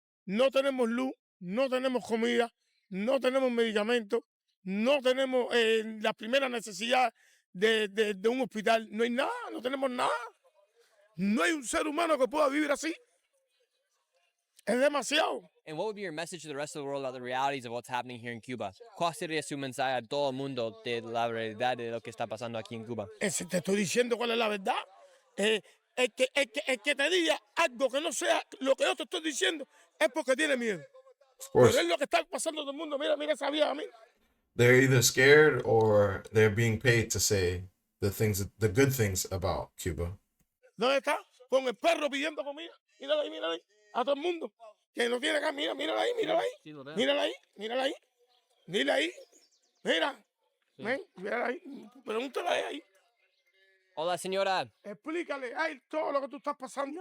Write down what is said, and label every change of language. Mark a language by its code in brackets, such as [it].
[es] No tenemos luz, no tenemos comida, no tenemos medicamentos, no tenemos la primera necesidad de un hospital. No hay nada, no tenemos nada. No hay un ser humano que pueda vivir así. Es demasiado. [en] And what would be your message to the rest of the world about the realities of what's happening here in Cuba? [es] ¿Cuál sería su mensaje a todo el mundo de la realidad de lo que está pasando aquí en Cuba? Te estoy diciendo cuál es la verdad. El que te diga algo que no sea lo que yo te estoy diciendo es porque tiene miedo. [en] Of course, [es] Pero es lo que está pasando todo el mundo. Mira esa vieja, mira. [en] they're either scared or they're being paid to say the good things about Cuba. [es] ¿Dónde está? Con el perro pidiendo comida. Mírala ahí. A todo el mundo. Que no tiene acá. Mírala ahí. Mírala ahí. Mira. Ven, mírala ahí. Pregúntale ahí. Hola, señora. Explícale a él todo lo que tú estás pasando.